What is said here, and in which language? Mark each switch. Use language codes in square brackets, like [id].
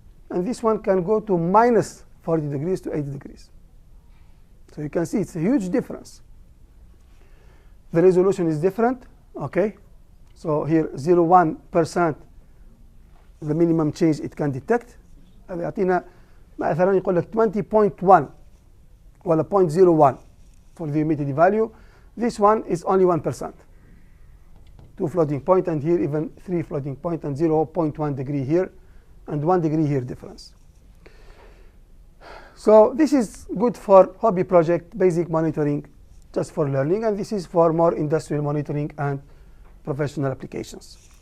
[en] And this one can go to minus 40 degrees to 80 degrees. So you can see it's a huge difference. The resolution is different. Okay. So here 0.1% the minimum change it can detect. [ar] هذا يعطينا مثلا يقول لك 20.1 ولا 0.01 [en] for the humidity value. This one is only 1%. 2 floating point, and here even 3 floating point, and 0.1 degree here and 1 degree here difference. So this is good for hobby project, basic monitoring, just for learning, and this is for more industrial monitoring and professional applications.